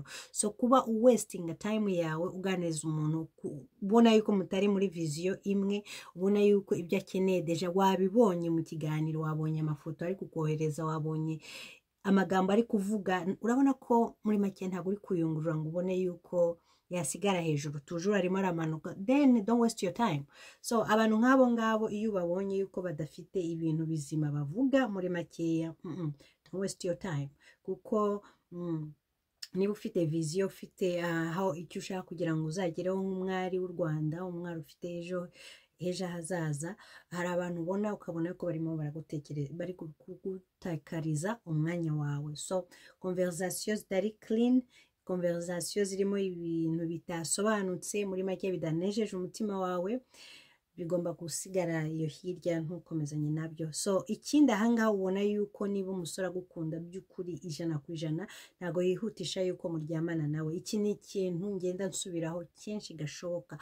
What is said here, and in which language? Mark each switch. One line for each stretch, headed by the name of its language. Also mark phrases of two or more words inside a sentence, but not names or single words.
Kinyarwanda: So kuba
English: wasting time
Kinyarwanda: yawe uganiriza umuntu ubona yuko mutari muri vision imwe, ubona yuko ibyo akeneye deja wabibonye mu kiganiro, wabonye amafoto ari kukohereza, wabonye amagambo ari kuvuga, urabona ko muri make ntabwo uri kuyungurura ngo ubone yuko yasigara hejuru, tujuru arimo aramanuka,
English: then don't waste your time.
Kinyarwanda: So abantu nk'abo ngabo iyo babonye yuko badafite ibintu bizima bavuga muri makeya,
English: don't waste your time,
Kinyarwanda: kuko niba ufite vision, ufite aho icyo ushaka kugira ngo uzagereho nk'umwari w'u Rwanda, umwari ufite ejo hazaza, hari abantu ubona ukabona yuko barimo baragutekereza, bari kugutakariza umwanya wawe. So conversation zitari clean, conversation zirimo ibintu bitasobanutse, muri make bidanejeje umutima wawe, bigomba gusigara iyo hirya ntukomezanye nabyo. So ikindi ahangaha ubona yuko niba umusore agukunda by'ukuri 100% ntago yihutisha yuko muryamana nawe. Iki ni ikintu ngenda nsubiraho kenshi gashoboka.